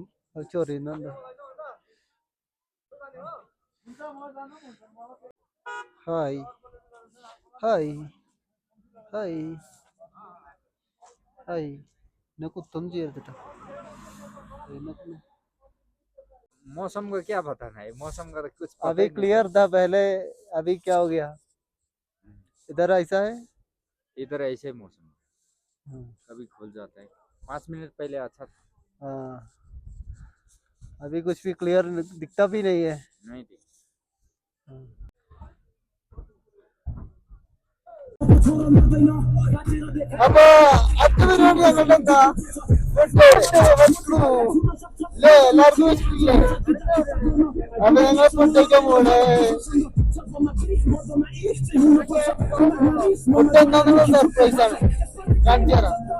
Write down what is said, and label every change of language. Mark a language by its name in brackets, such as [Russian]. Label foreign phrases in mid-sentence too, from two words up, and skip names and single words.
[Malayalam] അത് ചൊറിയുന്നുണ്ട്. ഹായ് ഹായ് ഹായ് ഹായ്. എന്നെ കുത്തൊന്നും ചെയ്യരുതിട്ടോ. [Hindi] मौसम का क्या बताना है, मौसम का तो कुछ पता अभी ही नहीं क्लियर था पहले, अभी क्या हो गया? इधर ऐसा है। इधर ऐसे ही मौसम है, हाँ। कभी खुल जाता है। 5 मिनट पहले अच्छा था, हाँ, अभी कुछ भी क्लियर दिखता भी नहीं है। नहीं थी। [Malayalam] हाँ। അപ്പൊ അടുത്ത പരിപാടി ഞങ്ങളുടെ എന്താ? എല്ലാവർക്കും ഇഷ്ടമില്ലേ? അപ്പൊ ഞങ്ങൾ ഫുഡ് കഴിക്കാൻ പോണേ. ഫുഡ് എന്താന്നുള്ള സർപ്രൈസ് ആണ്, കാണിച്ചു തരാം.